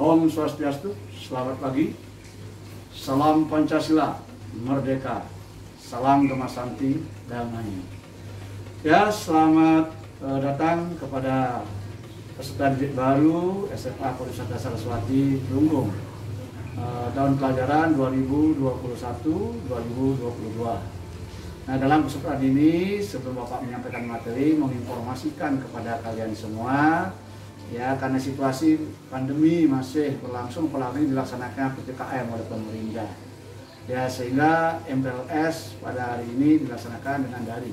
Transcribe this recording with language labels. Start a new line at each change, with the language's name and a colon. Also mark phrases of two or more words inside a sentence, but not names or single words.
Indonesian: Swastiastu, selamat pagi. Salam Pancasila, merdeka. Salam Dhammasanti, damai. Ya, selamat datang kepada peserta didik baru SMA Pariwisata Saraswati Tulunggong tahun pelajaran 2021-2022. Nah, dalam kesempatan ini sebelum Bapak menyampaikan materi, menginformasikan kepada kalian semua, ya, karena situasi pandemi masih berlangsung, apalagi dilaksanakan PPKM oleh pemerintah, ya, sehingga MPLS pada hari ini dilaksanakan dengan daring.